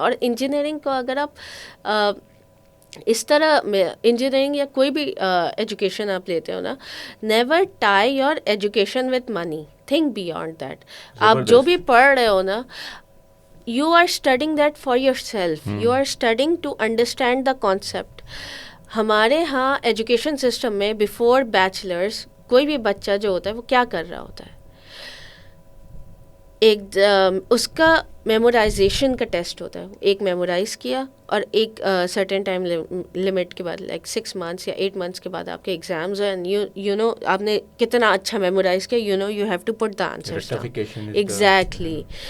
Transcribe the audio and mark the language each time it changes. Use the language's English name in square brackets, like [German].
[Urdu] اور انجینئرنگ کو اگر آپ اس طرح انجینئرنگ یا کوئی بھی ایجوکیشن آپ لیتے ہو نا, [English] Never tie your education with money, think beyond that. [Urdu] آپ جو بھی پڑھ رہے ہو نا, [English] you are studying that for yourself. You are studying to understand the concept. [Urdu] ہمارے ہاں ایجوکیشن سسٹم میں بیفور بیچلرس کوئی بھی بچہ جو ہوتا ہے وہ کیا کر رہا ہوتا ہے, ایک اس کا میمورائزیشن کا ٹیسٹ ہوتا ہے. ایک میمورائز کیا, اور ایک سرٹن ٹائم لمٹ کے بعد, لائک 6 months یا 8 months کے بعد آپ کے ایگزامز ہیں, [English] and you know [Urdu] آپ نے کتنا اچھا میمورائز کیا, [English] You have to put the answers. [Urdu] Exactly.